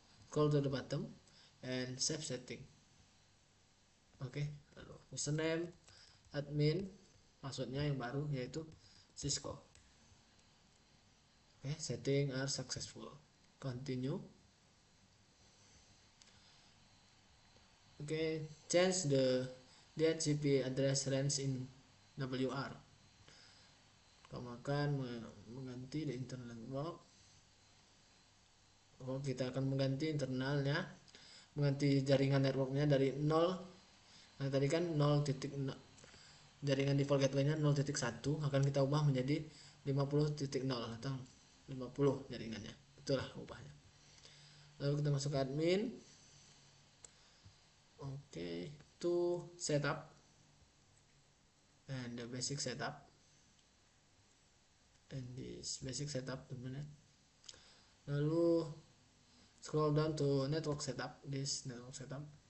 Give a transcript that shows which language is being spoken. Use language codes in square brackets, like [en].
[en] scroll to the bottom and save setting. [id] Oke, lalu username admin, passwordnya yang baru yaitu Cisco. [en] Oke, setting are successful. Continue. Oke, change the DHCP address range in WR. [id] Kamu akan mengganti di internal network. Kita akan mengganti internalnya, mengganti jaringan networknya dari 0. Nah, tadi kan 0, jaringan default gateway-nya 0.1 akan kita ubah menjadi 50.0 atau 50 jaringannya. Itulah ubahnya. Lalu kita masuk ke admin. [en] Oke, to setup and the basic setup. And this basic setup [id] teman-teman. Lalu [en] scroll down to network setup, this network setup.